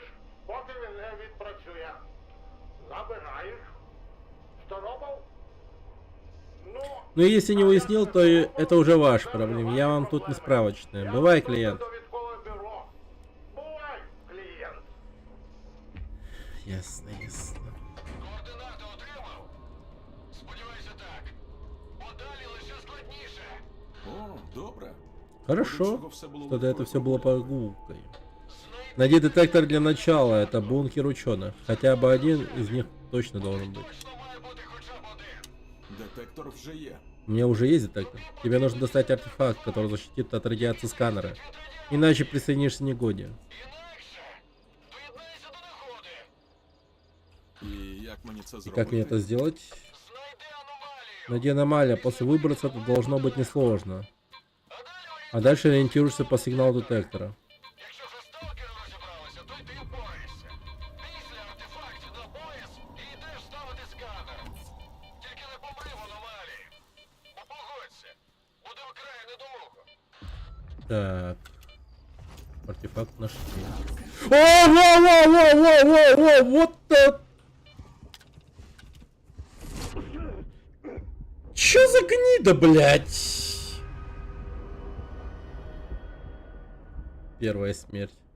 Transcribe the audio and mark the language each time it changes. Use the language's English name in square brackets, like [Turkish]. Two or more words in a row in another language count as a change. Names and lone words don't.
[Russian] Ну, если не уяснил, то это уже ваша проблема. Я вам тут не справочная. Бывай, клиент. Ясно, ясно. [Ukrainian] Координати отримав? Сподіваюся, так. Подалі лише складніше. О, добре. [Russian] Хорошо. Тогда это все было прогулкой. Найди детектор для начала. Это бункер ученых. Хотя бы один из них точно должен быть. [Ukrainian] Точно має бути хоча б один. Детектор вже є. [Russian] У меня уже есть детектор. Тебе нужно достать артефакт, который защитит от радиации сканера. Иначе присоединишься негоде. [Ukrainian] Інакше. Доєднайся до нагоди. І як мені це [Russian] И [Ukrainian] зробити? [Russian] как мне это сделать? [Ukrainian] Знайди аномалію. [Russian] Найди аномалия. После выброса это должно быть несложно. [Ukrainian] А далі [Russian] А дальше ориентируешься по сигналу детектора. [Ukrainian] якщо вже сталкери розібралися, то й ти впораєшся. Після артефактів на пояс і йдеш ставити сканер. Тільки не помри в аномалії. Бо погодься, буде вкрай недолуго. Так. [Russian] Артефакт нашли. О, вот это. Чё за гнида, блядь? Первая смерть.